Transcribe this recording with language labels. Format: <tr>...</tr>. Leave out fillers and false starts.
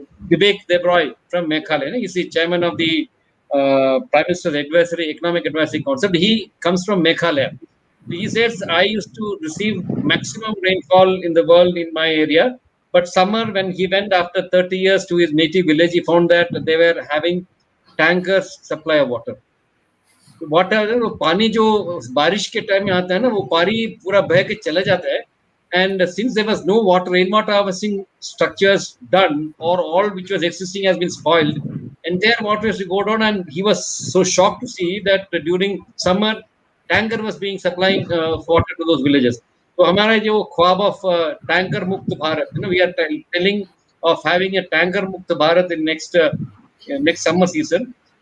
<en>Vivek Debroy from Meghalaya. He's the chairman of the Prime Minister's Economic Advisory Council. He comes from Meghalaya. He says, I used to receive maximum rainfall in the world in my area. But summer, when he went after 30 years to his native village, he found that they were having tankers supply of water.</en> <hi>Water, वो पानी जो बारिश के time में आता है ना, वो पानी पूरा बह के चला जाता है.</hi> <en>And since there was no rainwater harvesting structures done, or all which was existing has been spoiled, and their water has to go down. And he was so shocked to see that during summer, tanker was being supplying water to those villages.</en> <hi>तो हमारा जो ख्वाब of tanker मुक्त Bharat,</hi> <en>we are telling of having a tanker mukt Bharat in next summer season.</en>